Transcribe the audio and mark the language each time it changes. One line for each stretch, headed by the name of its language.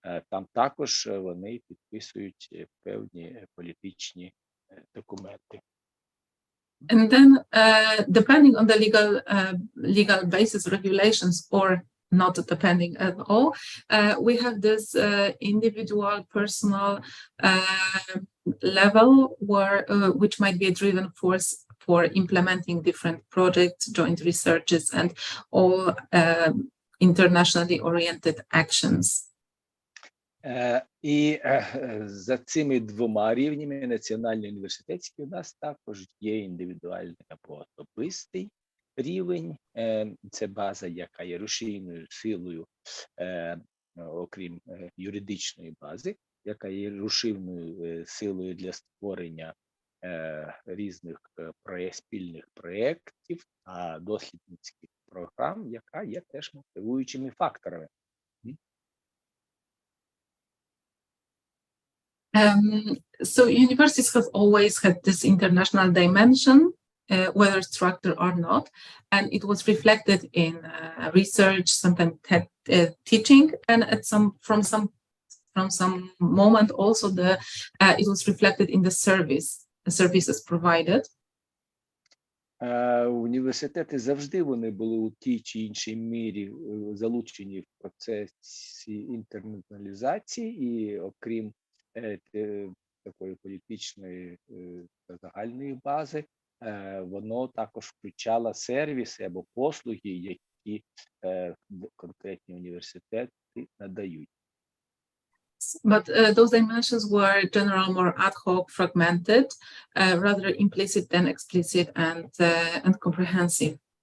Ukrainian: Там також вони підписують певні політичні документи.
English: And then, depending on the legal basis, regulations, or not depending at all, we have this individual, personal level where which might be a driven force for implementing different projects, joint researches, and all internationally oriented actions.
Ukrainian: І за цими двома рівнями, національний і університетський, у нас також є індивідуальний або особистий рівень. Це база, яка є рушійною силою, окрім юридичної бази, яка є рушійною силою для створення різних спільних проєктів, а дослідницьких програм, яка є теж мотивуючими факторами.
English: So universities have always had this international dimension, whether structured or not, and it was reflected in research, sometimes teaching, and at from some moment also it was reflected in the services provided.
Ukrainian: Університети завжди вони були у тій чи іншій мірі залучені в процесі інтернаціоналізації, і окрім такої політичної та загальної бази, воно також включало сервіси або послуги, які конкретні університети надають.
English: But those dimensions were generally more ad hoc, fragmented, rather implicit than explicit and comprehensive.